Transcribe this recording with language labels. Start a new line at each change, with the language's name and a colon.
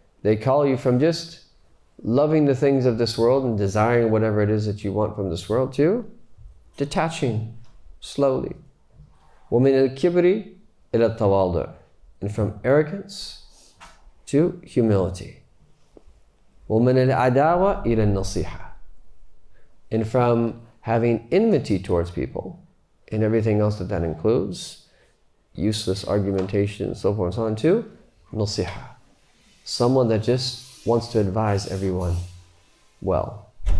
English: They call you from just loving the things of this world and desiring whatever it is that you want from this world to detaching slowly.
Arabic: ومن الكبر إلى التواضع.
English: And from arrogance to humility.
Arabic: ومن العداوة إلى النصيحة.
English: And from having enmity towards people and everything else that includes, useless argumentation and so forth and so on, to nasiha. Someone that just wants to advise everyone well.